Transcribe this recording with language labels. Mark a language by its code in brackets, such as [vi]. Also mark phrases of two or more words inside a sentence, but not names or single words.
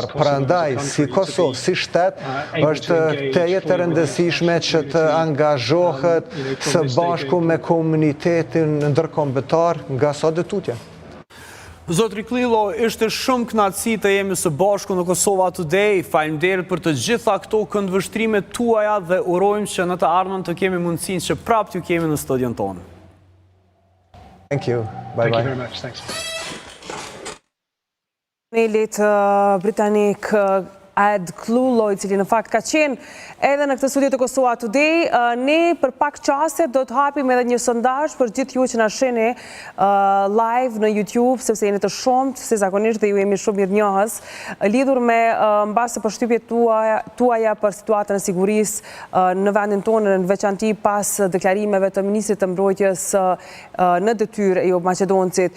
[sq] Prandaj, si Kosovë, si shtet, është teje të rëndësishme që të angazhohet së bashku me komunitetin ndërkombëtar nga sot dhe tutje. Zotri Klilo, ishte shumë kënaqësi të jemi së bashku në Kosova Today. Faleminderit për të gjitha këto këndvështrimet tuaja dhe urojmë që në të ardhmen të kemi mundësinë që prapë t'ju kemi në studion tonë. [en] Thank you. Bye Thank you bye. very much. Thanks. [sq] Panelit britanik Ed Klulo, i cili në fakt ka qenë edhe në këtë studio të Kosova Today. Ne për pak qase do të hapim edhe një sondazh për gjithë ju që na shihni live në YouTube, sepse jeni të shumt, si zakonisht dhe ju jemi shumë mirënjohës, lidhur me mbase përshtypjet tuaja për situatën e sigurisë në vendin tonë, në veçanti pas deklarimeve të ministrit të mbrojtjes në detyrë e Maqedoncit.